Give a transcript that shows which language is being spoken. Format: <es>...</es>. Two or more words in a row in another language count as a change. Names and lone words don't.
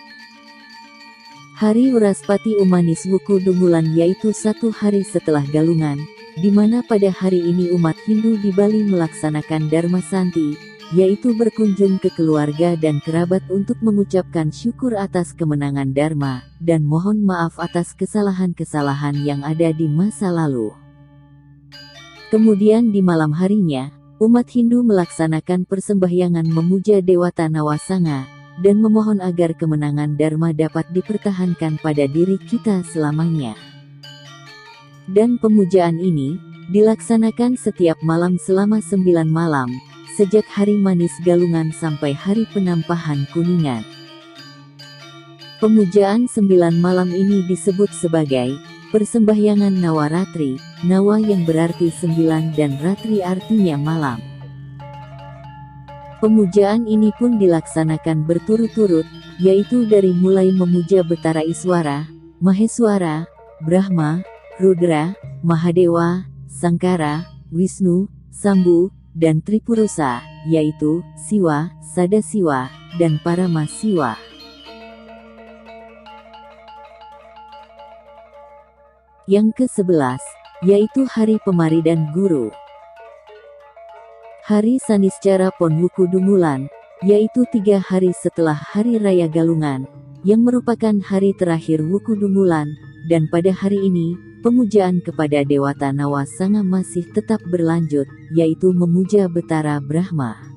<id>Hari Wraspati Umanis Wuku Dungulan yaitu 1 hari setelah Galungan, di mana pada hari ini umat Hindu di Bali melaksanakan Dharma Santi, yaitu berkunjung ke keluarga dan kerabat untuk mengucapkan syukur atas kemenangan Dharma, dan mohon maaf atas kesalahan-kesalahan yang ada di masa lalu. Kemudian di malam harinya, umat Hindu melaksanakan persembahyangan memuja Dewata Nawasanga, dan memohon agar kemenangan Dharma dapat dipertahankan pada diri kita selamanya. Dan pemujaan ini dilaksanakan setiap malam selama 9 malam, sejak hari manis Galungan sampai hari penampahan Kuningan. Pemujaan 9 malam ini disebut sebagai persembahyangan Nawaratri, Nawa yang berarti 9 dan Ratri artinya malam. Pemujaan ini pun dilaksanakan berturut-turut, yaitu dari mulai memuja Betara Iswara, Maheswara, Brahma, Rudra, Mahadewa, Sangkara, Wisnu, Sambu, dan Tripurusa, yaitu Siwa, Sadasiwa, dan Paramasiwa. Yang ke-11, yaitu Hari Pemaridan Guru. Hari Saniscara Pon Wuku Dumulan, yaitu 3 hari setelah Hari Raya Galungan, yang merupakan hari terakhir Wuku Dumulan, dan pada hari ini, pemujaan kepada Dewata Nawasanga masih tetap berlanjut, yaitu memuja Betara Brahma.</id>